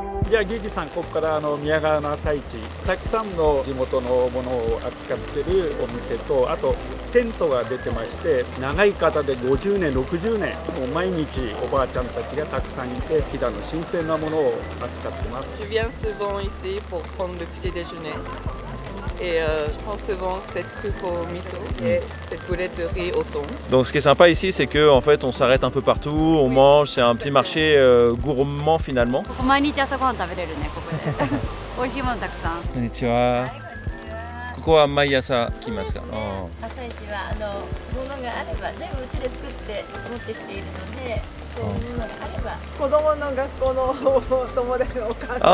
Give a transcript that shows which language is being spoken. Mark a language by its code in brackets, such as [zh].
[ja] じゃあギギさん、ここから宮川の朝市、たくさんの地元のものを扱ってるお店と、あとテントが出てまして、長い方で50年60年、もう毎日おばあちゃんたちがたくさんいて、飛騨の新鮮なものを扱ってます。 [fr] Je viens souvent ici pour prendre le petit déjeuner. Et je prends souvent cette soupe au miso et cette boulette de riz au thon. Donc ce qui est sympa ici, c'est que en fait on s'arrête un peu partout, on mange, c'est un petit marché gourmand finalement. [ja] ここ毎日朝ごはん食べれるね、ここで。美味しいものたくさん。こんにちは。ここは毎朝来ますか。朝市はものがあれば全部うちで作って持ってきているので、そういうものがあれば。子供の学校の友達のお母さん。